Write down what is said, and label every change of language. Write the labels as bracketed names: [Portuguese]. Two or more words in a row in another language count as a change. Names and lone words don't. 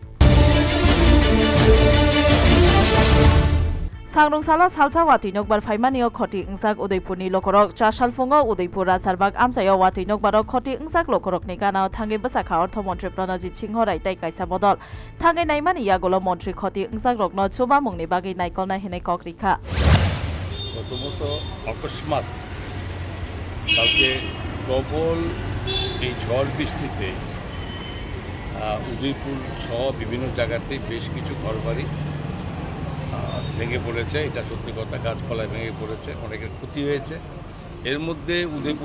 [Kok Borok] सांरंसाला सालसा वातुइनक बार फाइमानियो खति इंसाक उदयपुरनि लकरक चासालफुंगो उदयपुर राजारबाग आमचायो वातुइनक बार खति इंसाक लकरकनि गानाव थांगे बसाखा अर्थमन्त्री प्रणजित सिंह रायताय कायसा बदल थांगे नाइमानि यागोलो मन्त्री खति इंसाक रकनो सुबा मुंगनि बागै नायकलना हेने कक्रिखा [Bangla] প্রথমত অকস্মাৎ কালকে প্রবল এই ঝড় বৃষ্টিতে উদয়পুর সহ বিভিন্ন জায়গাতে বেশ কিছু ঘরবাড়ি ভেঙে পড়েছে এটা সত্যি কথা গাছপালায় ভেঙে পড়েছে অনেকের ক্ষতি হয়েছে এর মধ্যে উদয়পুর